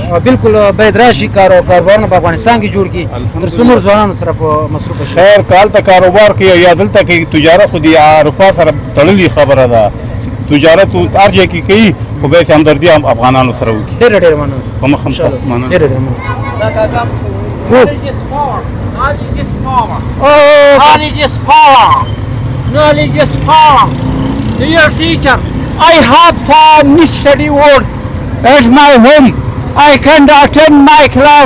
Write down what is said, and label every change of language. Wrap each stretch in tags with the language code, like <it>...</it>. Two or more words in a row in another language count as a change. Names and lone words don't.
<ps>بالکل باید راشي کاروبار په افغانستان کې جوړ کړي تر څو نور ځوانانو سره په مصروف شي خیر کال ته کاروبار کوي یا دلته کې تجارت خو د اروپا سره تړلې خبره ده تجارت هر ځای کې کوي خو به یې همدردي هم افغانانو سره وکړي ډېر ډېر مننه په مخ هم مننه ډېر ډېر مننه</ps> <en>Knowledge is power. Knowledge is power. Dear teacher, I have found mystery word at my home. I can't attend my class.</en>